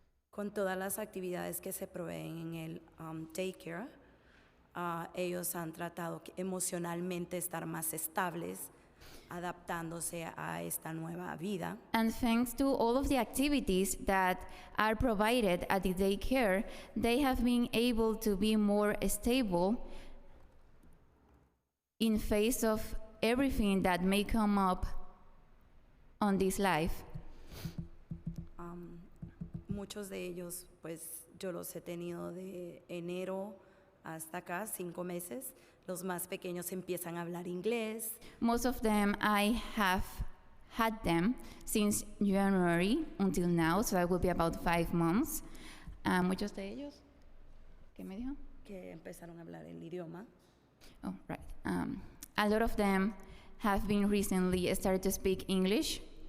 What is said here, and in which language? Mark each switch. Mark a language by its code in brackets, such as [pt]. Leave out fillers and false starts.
[es] Con todas las actividades que se proveen en el daycare, ellos han tratado emocionalmente estar más estables, adaptándose a esta nueva vida. [en] And thanks to all of the activities that are provided at the daycare, they have been able to be more stable in face of everything that may come up on this life. [es] Muchos de ellos, pues yo los he tenido de enero hasta acá, 5 meses. Los más pequeños empiezan a hablar inglés. [en] Most of them, I have had them since January until now, so it will be about 5 months. [es] Muchos de ellos, ¿qué me dijo? Que empezaron a hablar el idioma. [en] Oh, right. A lot of them have been recently started to speak English.